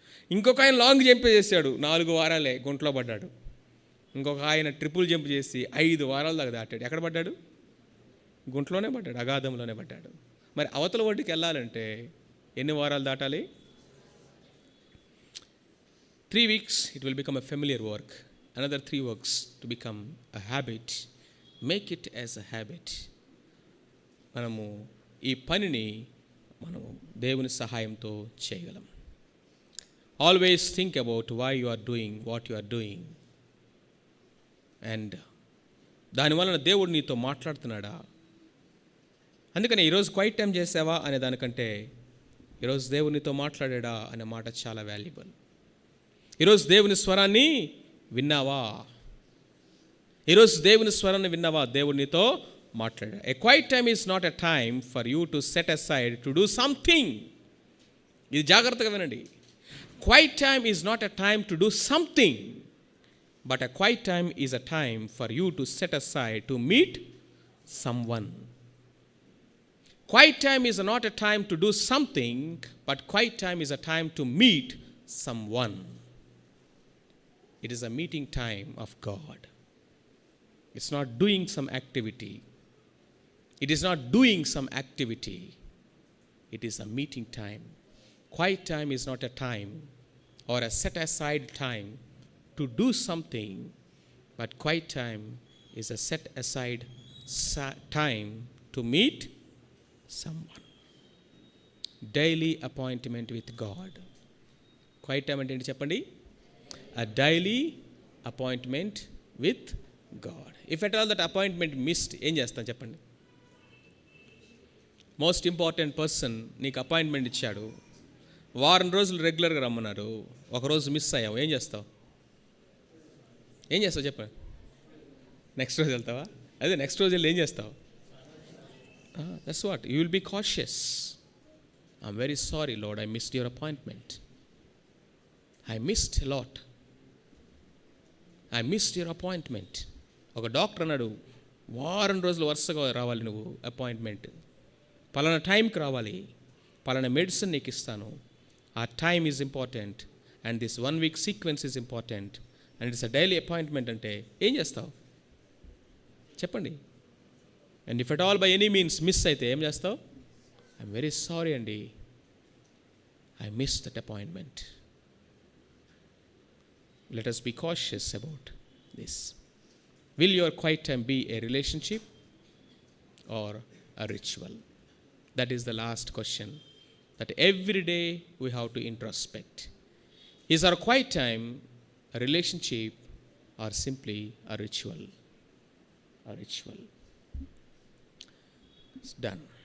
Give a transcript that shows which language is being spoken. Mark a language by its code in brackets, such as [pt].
[te] ఇంకొక ఆయన long jump చేశాడు, 4 వారాలే గుంట్లో పడ్డాడు. ఇంకొక ఆయన ట్రిపుల్ జంప్ చేసి 5 వారాల దాకా దాటాడు. ఎక్కడ పడ్డాడు? గుంట్లోనే పడ్డాడు, అగాధంలోనే పడ్డాడు. మరి అవతల ఒడ్డుకి వెళ్ళాలంటే ఎన్ని వారాలు దాటాలి? [en] 3 weeks it will become a familiar work. Another 3 weeks to become a habit. Make it as a habit. [te] మనము ఈ పనిని మనము దేవుని సహాయంతో చేయగలం. [en] Always think about why you are doing what you are doing. And [te] దానివలన దేవుడు నీతో మాట్లాడుతున్నాడా? అందుకని ఈరోజు క్వైట్ టైం చేసావా అనే దానికంటే ఈరోజు దేవుడు నీతో మాట్లాడాడా అనే మాట చాలా వాల్యుబుల్. ఈరోజు దేవుని స్వరాన్ని విన్నావా? ఈరోజు దేవుని స్వరాన్ని విన్నావా? దేవుడు నీతో మాట్లాడా. [en] A quiet time is not a time for you to set aside to do something. [te] ఇది జాగ్రత్తగా వినండి. [en] Quiet time is not a time to do something, but a quiet time is a time for you to set aside to meet someone. Quiet time is not a time to do something, but quiet time is a time to meet someone. It is a meeting time of God. It's not doing some activity. It is not doing some activity. It is a meeting time. Quiet time is not a time or a set aside time to do something, but quiet time is a set aside time to meet someone. Daily appointment with God. [te] Quiet time అంటే ఏంటి చెప్పండి? [en] A daily appointment with God. If at all that appointment missed, [te] ఏం చేస్తాం చెప్పండి? Most important person నీకు appointment ఇచ్చాడు, వారం రోజులు రెగ్యులర్గా రమ్మన్నారు, ఒకరోజు మిస్ అయ్యావు, ఏం చేస్తావు? ఏం చేస్తావు చెప్పండి? నెక్స్ట్ రోజు వెళ్తావా? అదే నెక్స్ట్ రోజు వెళ్ళి ఏం చేస్తావు? [en] That's what. You will be cautious. I'm very sorry, Lord, I missed your appointment. I missed lot. I missed your appointment. [te] ఒక డాక్టర్ అన్నాడు, వారం రోజులు వరుసగా రావాలి నువ్వు అపాయింట్మెంట్, పలానా టైంకి రావాలి, పలానా మెడిసిన్ నీకు ఇస్తాను. [en] ఆ time is important and this 1 week sequence is important and it's a daily appointment [te] అంటే ఏం చేస్తావు చెప్పండి? [en] and if at all by any means miss [te] అయితే ఏం చేస్తావు? [en] I'm very sorry అండి, I miss that appointment. Let us be cautious about this. Will your quiet time be a relationship or a ritual? That is the last question that every day we have to introspect. Is our quiet time a relationship or simply a ritual? A ritual. It's done.